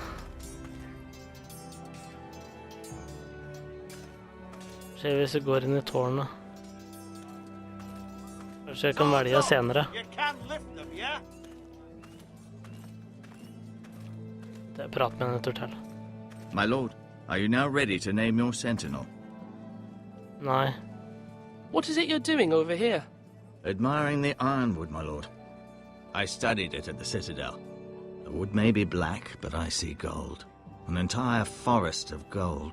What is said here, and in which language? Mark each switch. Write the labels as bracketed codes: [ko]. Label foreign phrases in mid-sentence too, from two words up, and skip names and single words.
[no] Se hvis jeg går inn i tårnet. Kanskje jeg kan velge senere. Det er prat med en Telltale. [en] My lord, are you now ready to name your sentinel? [no] Nei. [en] What is it you're doing over here? Admiring the ironwood, my lord. I studied it at the Citadel. The wood may be black, but I see gold. An entire forest of gold.